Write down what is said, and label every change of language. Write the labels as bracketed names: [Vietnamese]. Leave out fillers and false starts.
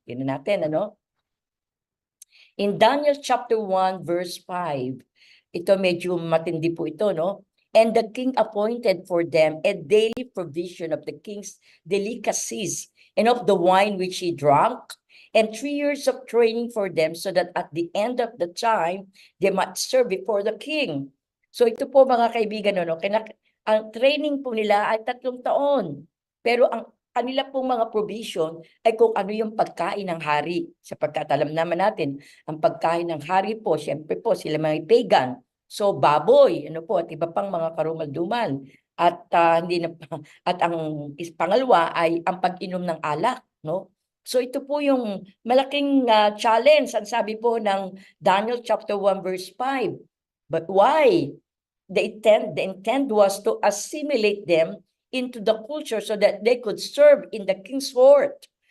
[Filipino] Yun natin, [English] In Daniel chapter 1, verse 5, [Filipino] ito medyo matindi po ito, [English] And the king appointed for them a daily provision of the king's delicacies and of the wine which he drank, and 3 years of training for them, so that at the end of the time, they might serve before the king. [Filipino] So ito po mga kaibigan, ang training po nila ay 3 taon. Pero ang kanila pong mga provision ay kung ano yung pagkain ng hari. Sapagkat alam naman natin, ang pagkain ng hari po, syempre po sila mga pagan. So baboy, at iba pang mga karumaldumal. At at ang pangalawa ay ang pag-inom ng alak, So ito po yung malaking challenge, ang sabi po ng Daniel chapter 1 verse 5. [English] But why? The intent was to assimilate them into the culture so that they could serve in the king's court.